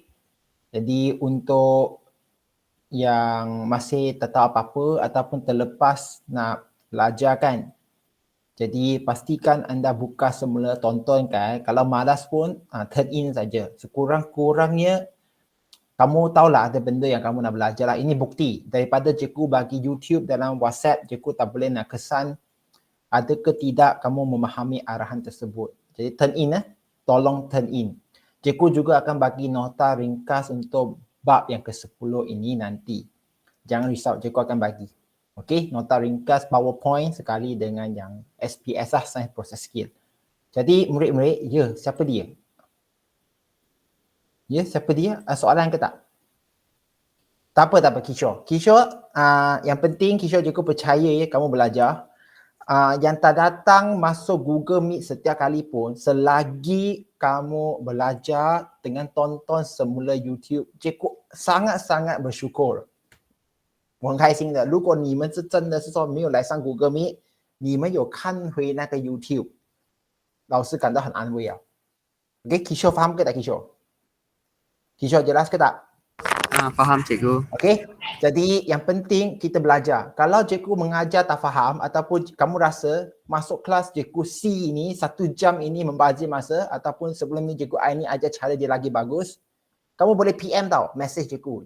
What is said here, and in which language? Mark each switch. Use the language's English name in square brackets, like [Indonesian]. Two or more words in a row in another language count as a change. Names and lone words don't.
[Malay] Jadi untuk yang masih tak tahu apa-apa ataupun terlepas nak belajar kan, jadi pastikan anda buka semula, tonton kan. Kalau malas pun [English] turn in [Malay] saja. Sekurang-kurangnya kamu tahulah ada benda yang kamu nak belajar lah. Ini bukti daripada cikgu bagi YouTube dalam WhatsApp, cikgu tak boleh nak kesan ada ke tidak kamu memahami arahan tersebut. Jadi [English] turn in [Malay] tolong [English] turn in. [Malay] Cikgu juga akan bagi nota ringkas untuk bab yang ke-10 ini nanti. Jangan risau, cikgu akan bagi. Okey, nota ringkas PowerPoint sekali dengan yang SPS lah, [English] Science Process Skill. [Malay] Jadi murid-murid, siapa dia? Siapa dia? Soalan ke tak? Tak apa, Kishore. Yang penting Kishore cikgu percaya ya, kamu belajar. Yang tak datang masuk Google Meet setiap kali pun, selagi kamu belajar dengan tonton semula YouTube, cikgu sangat-sangat bersyukur. [Chinese] 我很开心的。如果你们是真的是说没有来上 Google Meet， 你们有看回那个 YouTube， 老师感到很安慰啊。Okay, [Malay] Kishore faham ke tak Kishore? Kishore jelas ke tak? Faham cikgu. Okay, jadi yang penting kita belajar. Kalau cikgu mengajar tak faham ataupun kamu rasa masuk kelas cikgu C ini 1 jam ini membazir masa ataupun sebelum ni cikgu I ni ajar cara dia lagi bagus, kamu boleh PM tau, message cikgu.